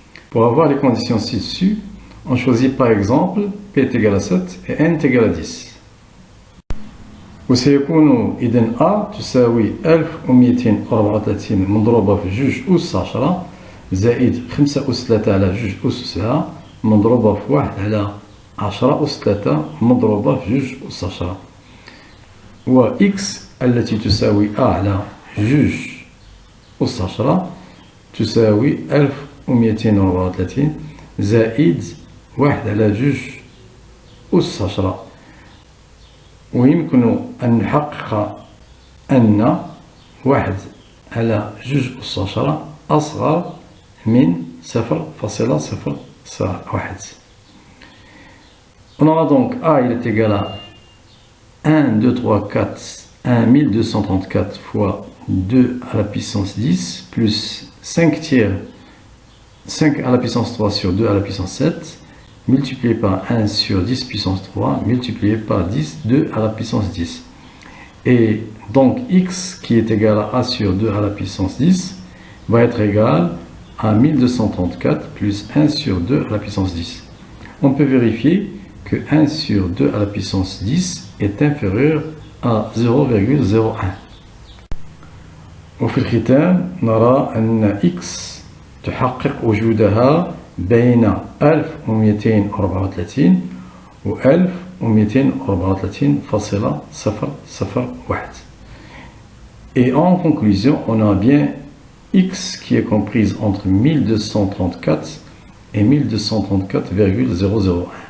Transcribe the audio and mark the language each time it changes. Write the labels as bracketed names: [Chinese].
[French] Pour avoir les conditions ci-dessus, on choisit par exemple P est égal à 7 et N est égal à 10. [Arabic] وسيكون إذن أ تساوي 1234 مضروبة في جوج أس 10 زائد 5 أس 3 على جوج أس 9 مضروبة في 1 على 10 أس 3 مضروبة في جوج أس 10. و إكس التي تساوي أ على جوج أس 10 تساوي 1234 زائد 1 على جوج أس 10. ويمكن أن نحقق أن 1 على جوج أس 10 أصغر من 0,001. [French] On aura donc A, il est égal à 1, 2, 3, 4, 1234 fois 2 à la puissance 10 plus 5 tiers, 5 à la puissance 3 sur 2 à la puissance 7 multiplié par 1 sur 10 puissance 3 multiplié par 10, 2 à la puissance 10. Et donc x qui est égal à a sur 2 à la puissance 10 va être égal à 1234 plus 1 sur 2 à la puissance 10. On peut vérifier que 1 sur 2 à la puissance 10 est inférieur à 0,01. [Arabic] وفي الختام نرى أن x تحقق وجودها بين 1234 و 1234,001. [French] Et en conclusion, on a bien x qui est comprise entre 1234 et 1234,001.